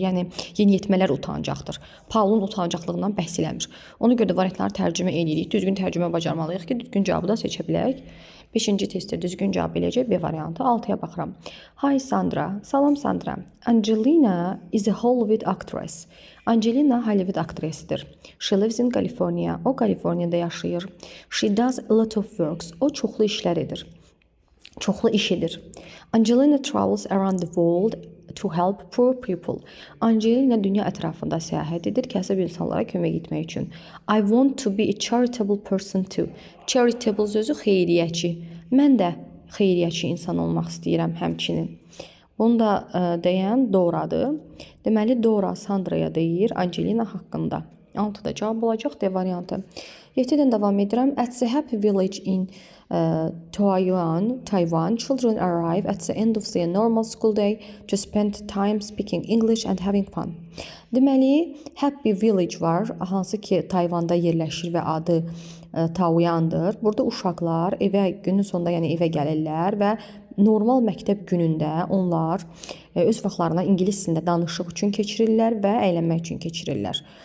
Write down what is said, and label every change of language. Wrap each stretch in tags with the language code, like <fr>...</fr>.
<az>Yəni yeniyetmələr utancaqdır. Paulun utancaqlığından bəhs eləmir. Ona görə də variantları tərcümə edirik. Düzgün tərcümə bacarmalıyıq ki, düzgün cavabı da seçə bilək. 5-ci testdə düzgün cavab eləyəcək B variantı. 6-ya baxıram.</az> <en>Hi Sandra.</en> <az>Salam Sandra.</az> <en>Angelina is a Hollywood actress.</en> <az>Angelina Hollywood aktrisidir.</az> <en>She lives in California.</en> <az>O Kaliforniyada yaşayır.</az> <en>She does a lot of works.</en> <az>O çoxlu işlər edir. Çoxlu iş edir.</az> <en>Angelina travels around the world to help poor people.</en> <az>Angelina dünya ətrafında səyahət edir, kasıb insanlara kömək etmək üçün.</az> <en>I want to be a charitable person too.</en> <az>Charitable sözü xeyriyyəçi. Mən də xeyriyyəçi insan olmaq istəyirəm həmçinin. Bunu da deyən Doradır. Deməli, Dora Sandraya deyir Angelina haqqında. 6 da cavab olacaq D variantı. 7-dən davam edirəm.</az> <en>At the happy village in Taiwan, children arrive at the end of their normal school day to spend time speaking English and having fun.</en> <az>Deməli, Happy Village var, hansı ki Tayvanda yerləşir və adı Taoyuandır. Burada uşaqlar günün sonunda, yəni evə gəlirlər və normal məktəb günündə onlar öz vaxtlarını ingilis dilində danışıq üçün keçirirlər və əylənmək üçün keçirirlər.</az>